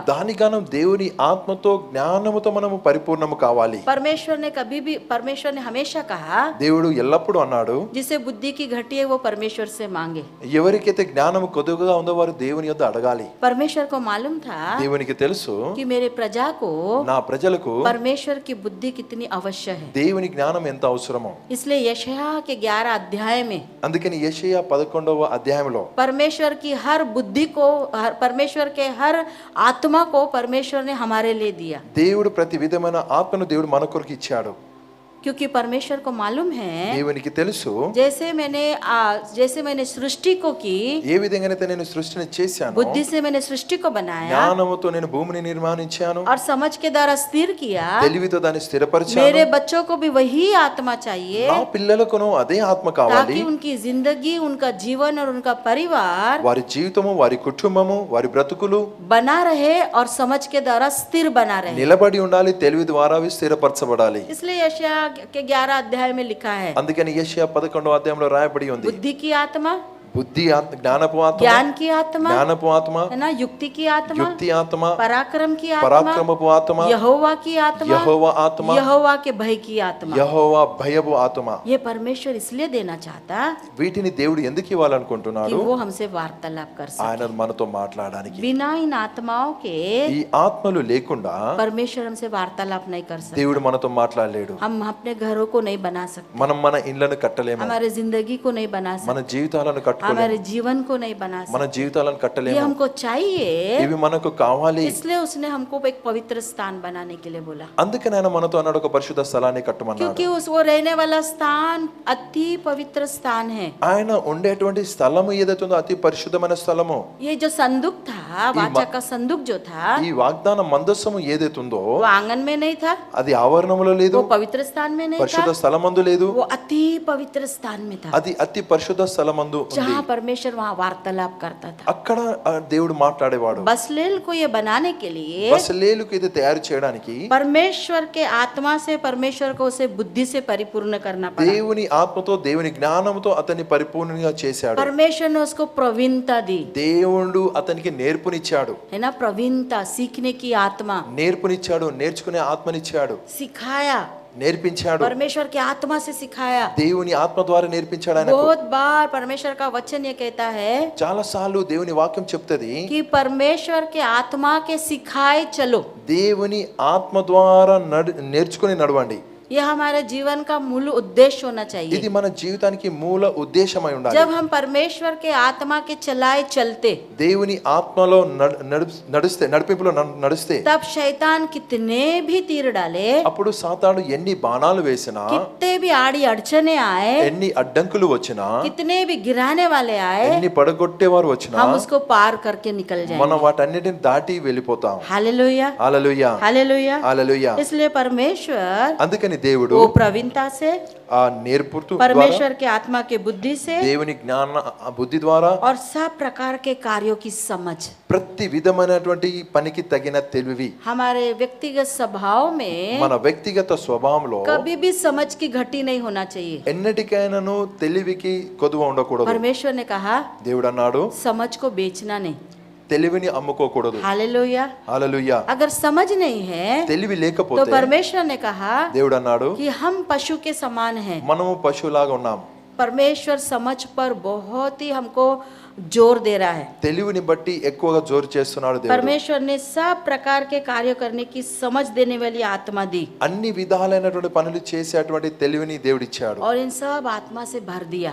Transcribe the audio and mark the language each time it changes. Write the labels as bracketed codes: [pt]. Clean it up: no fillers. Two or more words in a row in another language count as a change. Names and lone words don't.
[te] దానిగానం దేవుని ఆత్మతో జ్ఞానముతో మనము పరిపూర్ణము కావాలి. [hi] परमेश्वर ने हमेशा कहा, [te] దేవుడు ఎల్లప్పుడూ అన్నాడు, [hi] जिसे बुद्धि की घटी है वो परमेश्वर से मांगे। [te] ఎవరికైతే జ్ఞానము కొద్దిగా ఉందో వారు దేవుని యొద్ద అడగాలి. [hi] परमेश्वर को मालूम था [te] దేవునికి తెలుసు [hi] कि मेरे प्रजा को [te] నా ప్రజలకు [hi] परमेश्वर की बुद्धि कितनी अवश्य है। [te] దేవుని జ్ఞానం ఎంత అవసరమో. [hi] इसलिए यशायाह के 11 अध्याय में [te] అందుకని యెషయా 11వ అధ్యాయంలో [hi] परमेश्वर की हर बुद्धि को, परमेश्वर के हर आत्मा को परमेश्वर ने हमारे लिए दिया, [te] దేవుడు ప్రతి విధమైన ఆత్మను దేవుడు మన కొరకు ఇచ్చాడు. [hi] क्योंकि परमेश्वर को मालूम है [te] దేవునికి తెలుసు [hi] जैसे मैंने सृष्टि को की, [te] ఏ విధంగానైతే నేను సృష్టిని చేశాను, [hi] बुद्धि से मैंने सृष्टि को बनाया [te] జ్ఞానముతో నేను భూమిని నిర్మాణించాను, [hi] और समझ के द्वारा स्थिर किया, [te] తెలివితో దాన్ని స్థిరపరిచాను. [hi] मेरे बच्चों को भी वही आत्मा चाहिए [te] నా పిల్లలకును అదే ఆత్మ కావాలి. [hi] ताकि उनकी जिंदगी, उनका जीवन और उनका परिवार [te] వారి జీవితము, వారి కుటుంబము, వారి బ్రతుకులు [hi] बना रहे और समझ के द्वारा स्थिर बना रहे। [te] నిలబడి ఉండాలి, తెలివి ద్వారా అవి స్థిరపరచబడాలి. [hi] इसलिए यशायाह के 11 अध्याय में लिखा है, [te] అందుకని యెషయా 11వ అధ్యాయంలో రాయబడి ఉంది, [hi] बुद्धि की आत्मा, [te] బుద్ధి జ్ఞానపు ఆత్మ, [hi] ज्ञान की आत्मा, [te] జ్ఞానపు ఆత్మ, [hi] है ना, युक्ति की आत्मा, [te] యుక్తి ఆత్మ, [hi] पराक्रम की आत्मा, [te] పరాక్రమపు ఆత్మ, [hi] यहोवा की आत्मा, [te] యెహోవా ఆత్మ, [hi] यहोवा के भय की आत्मा। [te] యెహోవా భయపు ఆత్మ. [hi] ये परमेश्वर इसलिए देना चाहता [te] వీటిని దేవుడు ఎందుకు [hi] कि [te] ఇవ్వాలనుకుంటున్నాడు? [hi] वो हमसे वार्तालाप कर सके। [te] ఆయన మనతో మాట్లాడడానికి. [hi] बिना इन आत्माओं के [te] ఈ ఆత్మలు లేకుండా [hi] परमेश्वर हमसे वार्तालाप नहीं कर सकते। [te] దేవుడు మనతో మాట్లాడలేడు. [hi] हम अपने घरों को नहीं बना सकते, [te] మనం మన ఇండ్లను కట్టలేము, [hi] हमारे जिंदगी को नहीं बना [te] మన [hi] सकते, [te] జీవితాలను [hi] हमारे [te] కట్టుకోలేము, [hi] हमारे जीवन को नहीं बना [te] మన [hi] सकते। [te] జీవితాలను [hi] ये [te] కట్టలేము. [hi] हमको चाहिए, [te] ఇవి మనకు కావాలి. [hi] इसलिए उसने हमको एक पवित्र स्थान बनाने के लिए बोला, [te] అందుకని ఆయన మనతో అన్నాడు ఒక పరిశుద్ధ స్థలాన్ని కట్టమన్నాడు. [hi] क्योंकि उस वो रहने वाला स्थान अति पवित्र स्थान है। [te] ఆయన ఉండేటువంటి స్థలము ఏదైతే ఉందో అతి పరిశుద్ధమైన స్థలము. [hi] ये जो संदूक था, वाचा का संदूक जो था, [te] ఈ వాగ్దాన మందస్సము ఏదైతే ఉందో [hi] वो आंगन में नहीं था, [te] అది ఆవరణములో లేదు, [hi] वो पवित्र स्थान में नहीं था, [te] పరిశుద్ధ స్థలమందు లేదు, [hi] वो अति पवित्र स्थान में था, [te] అది అతి పరిశుద్ధ స్థలమందు ఉంది. [hi] जहाँ परमेश्वर वहाँ वार्तालाप करता था। [te] అక్కడ ఆ దేవుడు మాట్లాడేవాడు. [hi] बसलेल को ये बनाने के लिए [te] బసలేలుకు ఇది తయారు చేయడానికి [hi] परमेश्वर के आत्मा से परमेश्वर को उसे बुद्धि से परिपूर्ण करना पड़ा। [te] దేవుని ఆత్మతో దేవుని జ్ఞానంతో అతన్ని పరిపూర్ణంగా చేశాడు. [hi] परमेश्वर ने उसको प्रवीणता दी, [te] దేవుడు అతనికి నేర్పునిచ్చాడు, [hi] है ना, प्रवीणता, सीखने की आत्मा, [te] నేర్పునిచ్చాడు, నేర్చుకునే ఆత్మనిచ్చాడు, [hi] सिखाया, [te] నేర్పించాడు. [hi] परमेश्वर के आत्मा से सिखाया। [te] దేవుని ఆత్మ ద్వారా నేర్పించాడు ఆయనకు. [hi] बहुत बार परमेश्वर का वचन ये कहता है [te] చాలా సార్లు దేవుని వాక్యం చెప్తది, [hi] कि परमेश्वर के आत्मा के सिखाए चलो। [te] దేవుని ఆత్మ ద్వారా నేర్చుకుని నడవండి. [hi] ये हमारे जीवन का मूल उद्देश्य होना चाहिए। [te] ఇది మన జీవితానికి మూల ఉద్దేశమై ఉండాలి. [hi] जब हम परमेश्वर के आत्मा के चलाए चलते, [te] దేవుని ఆత్మలో నడుస్తే, నడిపింపులో నడుస్తే, [hi] तब शैतान कितने भी तीर डाले, [te] అప్పుడు సాతాను ఎన్ని బాణాలు వేసినా, [hi] कितने भी आड़ी अड़चने आए, [te] ఎన్ని అడ్డంకులు వచ్చినా, [hi] कितने भी गिराने वाले आए, [te] ఎన్ని పడగొట్టేవారు వచ్చినా, [hi] हम उसको पार करके निकल [te] మనం [hi] जाएंगे। [te] వాటన్నిటిని దాటి వెళ్ళిపోతాం. [hi] हालेलुया, [te] హల్లెలూయా, [hi] हालेलुया। [te] హల్లెలూయా. [hi] इसलिए परमेश्वर [te] అందుకని దేవుడు [hi] वो प्रवीणता से, [te] ఆ నేర్పుతూ ద్వారా, [hi] परमेश्वर के आत्मा के बुद्धि से [te] దేవుని జ్ఞాన బుద్ధి ద్వారా [hi] और सब प्रकार के कार्यों की समझ, [te] ప్రతి విధమైనటువంటి పనికి తగిన తెలివి [hi] हमारे व्यक्तिगत स्वभाव में [te] మన వ్యక్తిగత స్వభావంలో [hi] कभी भी समझ की घटी नहीं होना चाहिए। [te] ఎన్నటికైనాను తెలివికి కొదువ ఉండకూడదు. [hi] परमेश्वर ने कहा [te] దేవుడు అన్నాడు, [hi] समझ को बेचना नहीं। [te] తెలివిని అమ్ముకోకూడదు. [hi] हालेलुया। [te] హల్లెలూయా. [hi] अगर समझ नहीं है [te] తెలివి [hi] तो [te] లేకపోతే [hi] परमेश्वर ने कहा [te] దేవుడు అన్నాడు, [hi] कि हम पशु के समान हैं। [te] మనము పశువులాగా ఉన్నాం. [hi] परमेश्वर समझ पर बहुत ही हमको जोर दे रहा है। [te] తెలివిని బట్టి ఎక్కువగా జోరు చేస్తున్నాడు దేవుడు. [hi] परमेश्वर ने सब प्रकार के कार्य करने की समझ देने वाली आत्मा दी [te] అన్ని విధాలైనటువంటి పనులు చేసేటువంటి తెలివిని దేవుడిచ్చాడు. [hi] और इन सब आत्मा से भर दिया,